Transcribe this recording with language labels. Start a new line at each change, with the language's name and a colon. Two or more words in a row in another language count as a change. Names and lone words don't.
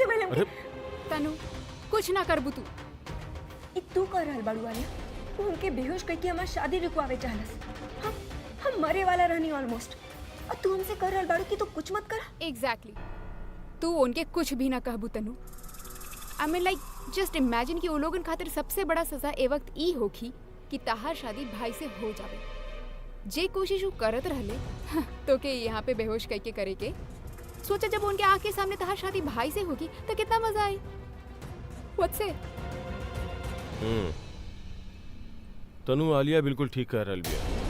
Bhojpuri: ओकर हिम्मत कैसे भइल हमके? तनु कुछ ना करबू तू। तू कर रहल बाड़ू आलिया, तू हमके बेहोश करके हमार शादी रुकवावे चाहलस। हम मरे वाला रहनी ऑलमोस्ट, और तू हमसे कर रहल बाड़ू कि तू कुछ मत कर। एग्जैक्टली तू उनके कुछ भी ना कहबू तनु।
English: I mean like just imagine
Bhojpuri: कि वो लोगन खातिर सबसे बड़ा सजा ए वक्त ई होखी कि तहार शादी भाई से हो जावे। जे कोशिश वो करत रहले तो के यहाँ पे बेहोश करके करे के सोचा, जब उनके आँख के सामने तहार शादी भाई से होगी तो कितना मजा आई।
English: What say?
Bhojpuri: तनु आलिया बिल्कुल ठीक कह रहल बिया।